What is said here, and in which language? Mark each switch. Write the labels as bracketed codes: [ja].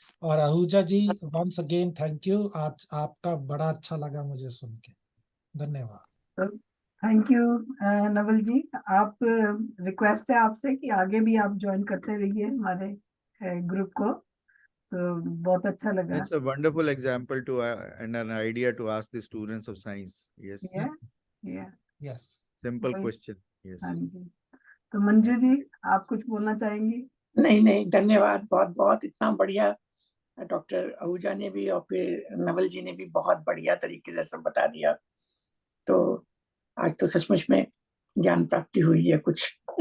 [hi] और आहूजा जी, [en] once again thank you, [hi] आज आपका बड़ा अच्छा लगा मुझे सुन के, धन्यवाद। [en] Thank you Naval ji. [hi] आप रिक्वेस्ट है आपसे कि आगे भी आप ज्वाइन करते रहिए हमारे ग्रुप को, तो बहुत अच्छा लगा। [en] It's a wonderful example to and an idea to ask the students of science. Yes. Yeah. Yes. Simple [hi] वही। [en] question. Yes. [hi] हाँ जी, तो मंजू जी आप कुछ बोलना चाहेंगी? नहीं नहीं, धन्यवाद बहुत बहुत, इतना बढ़िया डॉक्टर आहूजा ने भी और फिर नवल जी ने भी बहुत बढ़िया तरीके से सब बता दिया। तो आज तो सचमुच में ज्ञान प्राप्ति हुई है कुछ।